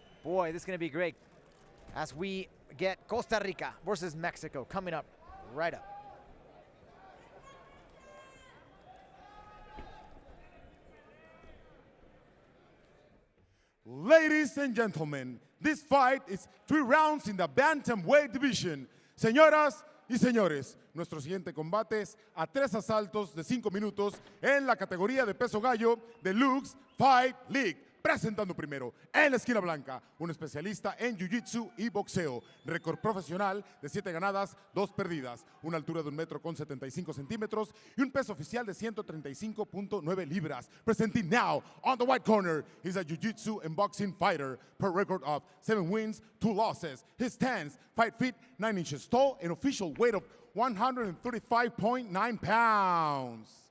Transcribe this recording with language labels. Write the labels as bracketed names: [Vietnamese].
[English] Boy, this is gonna be great as we get Costa Rica versus Mexico coming up right up. Ladies and gentlemen, this fight is 3 rounds in the bantamweight division. [Spanish] Señoras y señores, nuestro siguiente combate es a 3 asaltos de 5 minutos en la categoría de peso gallo de LUX Fight League. Presentando primero, en la esquina blanca, un especialista en jiu-jitsu y boxeo. Récord profesional de 7 ganadas, 2 perdidas. Una altura de 1,75 metros y un peso oficial de 135.9 libras. [English] Presenting now, on the white corner, he's a jiu-jitsu and boxing fighter. Per record of 7 wins, 2 losses. His stance, 5 feet, 9 inches tall, and official weight of 135.9 pounds.